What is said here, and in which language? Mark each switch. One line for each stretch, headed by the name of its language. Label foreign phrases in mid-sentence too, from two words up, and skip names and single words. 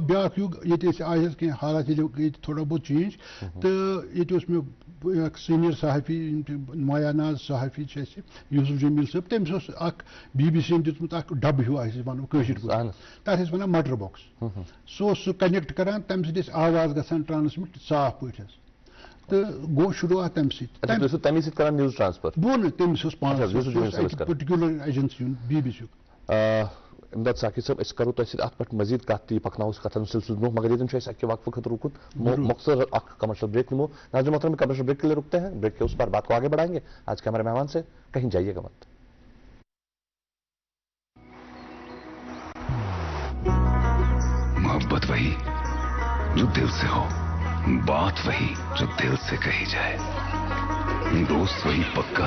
Kashmiri: بیٛاکھ یُگ ییٚتہِ أسۍ آے حظ کینٛہہ حالات ییٚلہِ ییٚتہِ
Urdu: تھوڑا بہت
Kashmiri: چینج تہٕ ییٚتہِ اوس مےٚ اکھ سیٖنیر صحافی مایا ناز صحافی چھِ اَسہِ یوٗسف جمیٖل صٲب تٔمِس اوس اکھ BBC ین دیُتمُت اکھ ڈبہٕ ہیوٗ أسۍ ونو کٲشِر پٲٹھۍ تتھ ٲسۍ ونان
English: meter box
Kashmiri: سُہ اوس سُہ کنیکٹ کران تمہِ سۭتۍ ٲسۍ آواز گژھان ٹرانسمِٹ صاف پٲٹھۍ حظ تہٕ گوٚو شروعات تمہِ سۭتۍ بہٕ نہٕ تٔمِس اوس پانس
English: particular agency
Kashmiri: ہُنٛد BBC یُک امداد ساقی صٲب أسۍ کرو تۄہہِ سۭتۍ اتھ پٮ۪ٹھ مزید کتھ تہِ پکناوو کتھن سلسلس برونٛہہ مگر ییٚتٮ۪ن چھُ اَسہِ اکہِ وقفہٕ خٲطرٕ رُکُن مختصر اکھ
English: commercial break
Kashmiri: نِمو
Urdu: ناظرین محترم کمرشل بریک کے لیے رکتے ہیں بریک کے اس پر بات کو آگے بڑھائیں گے آج کے ہمارے مہمان سے کہیں جائیے گا مت محبت وہی جو دل سے ہو بات وہی جو دل سے کہی جائے دوست وہی پکا